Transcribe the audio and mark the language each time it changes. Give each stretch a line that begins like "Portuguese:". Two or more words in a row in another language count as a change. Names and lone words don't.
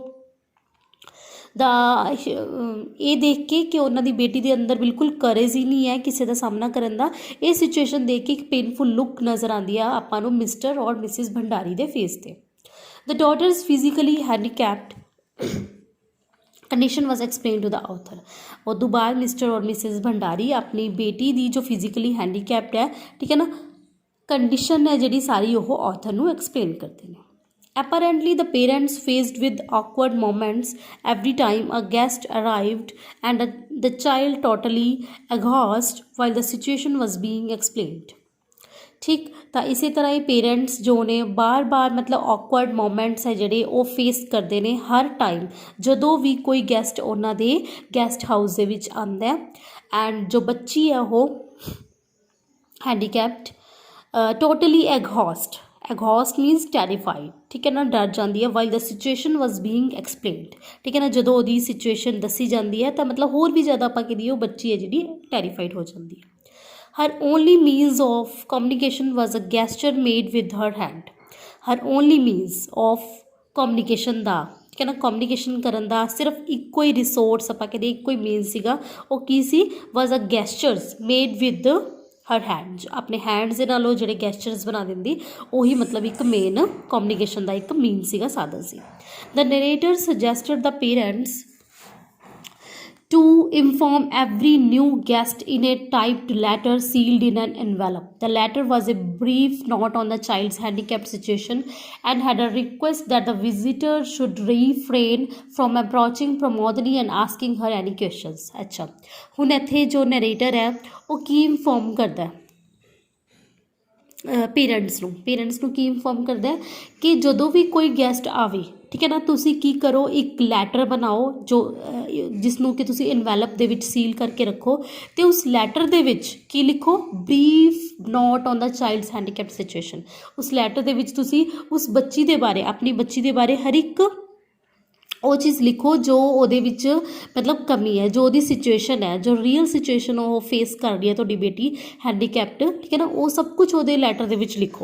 Punjabi: ਦਾ ਇਹ ਦੇਖ ਕੇ ਕਿ ਉਹਨਾਂ ਦੀ ਬੇਟੀ ਦੇ ਅੰਦਰ ਬਿਲਕੁਲ ਕਰੇਜ ਹੀ ਨਹੀਂ ਹੈ ਕਿਸੇ ਦਾ ਸਾਹਮਣਾ ਕਰਨ ਦਾ ਇਹ ਸਿਚੁਏਸ਼ਨ ਦੇਖ ਕੇ ਇੱਕ
English: painful look
Punjabi: ਨਜ਼ਰ ਆਉਂਦੀ ਆ ਆਪਾਂ ਨੂੰ ਮਿਸਟਰ ਔਰ ਮਿਸਿਸ ਭੰਡਾਰੀ ਦੇ ਫੇਸ 'ਤੇ
English: the daughter is physically handicapped condition was explain to the author
Punjabi: ਉਦੋਂ ਬਾਅਦ ਮਿਸਟਰ ਔਰ ਮਿਸਿਸ ਭੰਡਾਰੀ ਆਪਣੀ ਬੇਟੀ ਦੀ ਜੋ
English: physically handicapped
Punjabi: ਹੈ ਠੀਕ ਹੈ ਨਾ ਕੰਡੀਸ਼ਨ ਹੈ ਜਿਹੜੀ ਸਾਰੀ ਉਹ ਆਥਰ ਨੂੰ ਐਕਸਪਲੇਨ ਕਰਦੇ ਨੇ
English: apparently the parents faced with awkward moments every time a guest arrived and the child totally aghast while the situation was being explained
Punjabi: ਠੀਕ ਤਾਂ ਇਸੇ ਤਰ੍ਹਾਂ ਹੀ ਪੇਰੈਂਟਸ ਜੋ ਨੇ ਬਾਰ-ਬਾਰ ਮਤਲਬ
English: awkward moments
Punjabi: ਹੈ ਜਿਹੜੇ ਉਹ ਫੇਸ ਕਰਦੇ ਨੇ ਹਰ ਟਾਈਮ ਜਦੋਂ ਵੀ ਕੋਈ ਗੈਸਟ ਉਹਨਾਂ ਦੇ
English: guest house
Punjabi: ਦੇ ਵਿੱਚ ਆਉਂਦਾ ਐਂਡ ਜੋ ਬੱਚੀ ਹੈ ਉਹ
English: handicapped totally aghast means terrified
Punjabi: ਠੀਕ ਹੈ ਨਾ ਡਰ ਜਾਂਦੀ ਹੈ
English: while the situation was being explained
Punjabi: ਠੀਕ ਹੈ ਨਾ ਜਦੋਂ ਉਹਦੀ ਸਿਚੁਏਸ਼ਨ ਦੱਸੀ ਜਾਂਦੀ ਹੈ ਤਾਂ ਮਤਲਬ ਹੋਰ ਵੀ ਜ਼ਿਆਦਾ ਆਪਾਂ ਕਹੀਏ ਉਹ ਬੱਚੀ ਹੈ ਜਿਹੜੀ ਟੈਰੀਫਾਈਡ ਹੋ ਜਾਂਦੀ ਹੈ
English: her only means of communication was a gesture made with her hand her only means of communication
Punjabi: ਦਾ ਠੀਕ ਹੈ ਨਾ ਕਮਿਊਨੀਕੇਸ਼ਨ ਕਰਨ ਦਾ ਸਿਰਫ ਇੱਕੋ ਹੀ ਰਿਸੋਰਸ ਆਪਾਂ ਕਹਿੰਦੇ ਇੱਕੋ ਹੀ ਮੇਨ ਸੀਗਾ ਉਹ ਕੀ ਸੀ
English: was a gestures made with her hands
Punjabi: ਆਪਣੇ ਹੈਂਡਸ ਦੇ ਨਾਲ ਉਹ ਜਿਹੜੇ ਗੈਸਚਰਸ ਬਣਾ ਦਿੰਦੀ ਉਹੀ ਮਤਲਬ ਇੱਕ ਮੇਨ ਕਮਿਊਨੀਕੇਸ਼ਨ ਦਾ ਇੱਕ ਮੀਨ ਸੀਗਾ ਸਾਧਨ ਸੀ
English: the narrator suggested the parents to inform every new guest in a typed letter sealed in an envelope. The letter was a brief note on the child's handicapped situation and had a request that the visitor should refrain from approaching Pramodini and asking her any questions.
Punjabi: अच्छा ਹੁਣ ਇੱਥੇ ਜੋ narrator ਹੈ ਉਹ ਕੀ ਇਨਫੋਰਮ ਕਰਦਾ ਹੈ ਪੇਰੈਂਟਸ ਨੂੰ ਕੀ ਇਨਫੋਰਮ ਕਰਦਾ ਹੈ ਕਿ ਜਦੋਂ ਵੀ ਕੋਈ ਗੈਸਟ ਆਵੇ ਠੀਕ ਹੈ ਨਾ ਤੁਸੀਂ ਕੀ ਕਰੋ ਇੱਕ ਲੈਟਰ ਬਣਾਓ ਜੋ ਜਿਸ ਨੂੰ ਕਿ ਤੁਸੀਂ ਇਨਵੈਲਪ ਦੇ ਵਿੱਚ ਸੀਲ ਕਰਕੇ ਰੱਖੋ ਅਤੇ ਉਸ ਲੈਟਰ ਦੇ ਵਿੱਚ ਕੀ ਲਿਖੋ
English: brief note on the child's handicapped situation
Punjabi: ਉਸ ਲੈਟਰ ਦੇ ਵਿੱਚ ਤੁਸੀਂ ਉਸ ਬੱਚੀ ਦੇ ਬਾਰੇ ਆਪਣੀ ਬੱਚੀ ਦੇ ਬਾਰੇ ਹਰ ਇੱਕ ਉਹ ਚੀਜ਼ ਲਿਖੋ ਜੋ ਉਹਦੇ ਵਿੱਚ ਮਤਲਬ ਕਮੀ ਹੈ, ਜੋ ਉਹਦੀ ਸਿਚੁਏਸ਼ਨ ਹੈ, ਜੋ
English: real situation
Punjabi: ਉਹ ਫੇਸ ਕਰ ਰਹੀ ਹੈ ਤੁਹਾਡੀ ਬੇਟੀ ਹੈਂਡੀਕੈਪਟ, ਠੀਕ ਹੈ ਨਾ, ਉਹ ਸਭ ਕੁਝ ਉਹਦੇ ਲੈਟਰ ਦੇ ਵਿੱਚ ਲਿਖੋ।